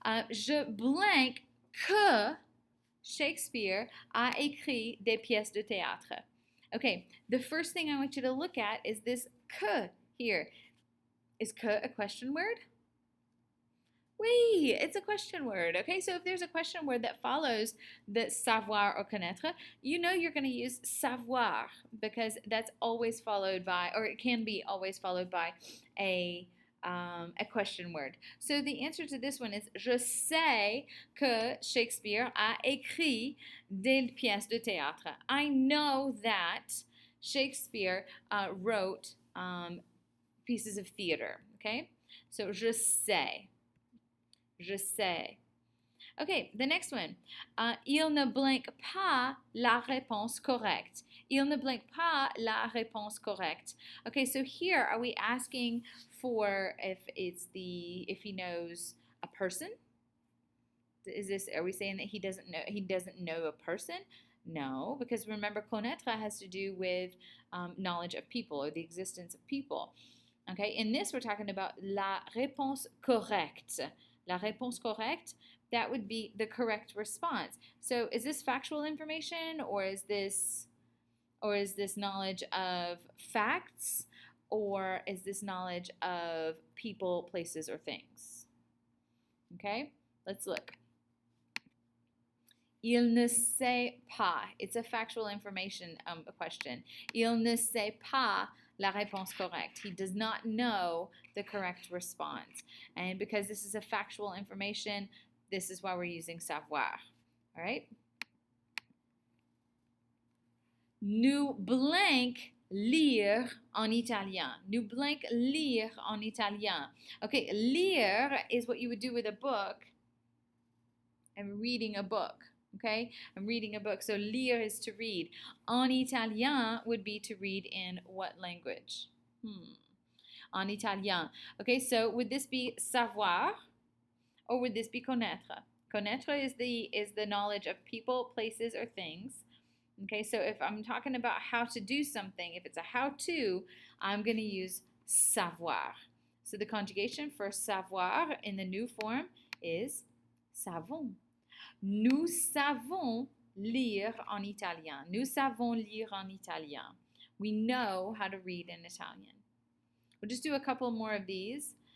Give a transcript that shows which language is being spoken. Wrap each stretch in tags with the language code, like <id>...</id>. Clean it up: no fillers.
<fr>Je blank que Shakespeare a écrit des pièces de théâtre.</fr> <en>Okay, the first thing I want you to look at is this que here. Is que a question word?</en> <fr>Oui,</fr> <en>it's a question word. Okay, so if there's a question word that follows the savoir or connaître, you know you're going to use savoir because that's always followed by, or it can be always followed by a question word. So the answer to this one is</en> <fr>je sais que Shakespeare a écrit des pièces de théâtre.</fr> <en>I know that Shakespeare wrote pieces of theater. Okay, so</en> <fr>je sais. Je sais.</fr> <en>Okay, the next one.</en> <fr>Il ne blanque pas la réponse correcte. Il ne blanque pas la réponse correcte.</fr> <en>Okay, so here are we asking for if he knows a person? Are we saying that he doesn't know a person? No, because remember connaître has to do with knowledge of people or the existence of people. Okay, in this we're talking about</en> <fr>la réponse correcte. La réponse correcte,</fr> <en>that would be the correct response. So is this factual information or is this knowledge of facts or is this knowledge of people, places, or things? Okay, let's look.</en> <fr>Il ne sait pas.</fr> <en>It's a factual information question.</en> <fr>Il ne sait pas la réponse correcte.</fr> <en>He does not know the correct response. And because this is a factual information, this is why we're using savoir. All right?</en> <fr>Nous blank lire en italien. Nous blank lire en italien.</fr> <en>Okay, lire is what you would do with a book. I'm reading a book. Okay, I'm reading a book. So lire is to read. En italien would be to read in what language?</en> <fr>En italien.</fr> <en>Okay, so would this be savoir or would this be connaître? Connaître is the knowledge of people, places, or things. Okay, so if I'm talking about how to do something, if it's a how-to, I'm going to use savoir. So the conjugation for savoir in the new form is savons.</en> <fr>Nous savons lire en italien. Nous savons lire en italien.</fr> <en>We know how to read in Italian. We'll just do a couple more of these.</en>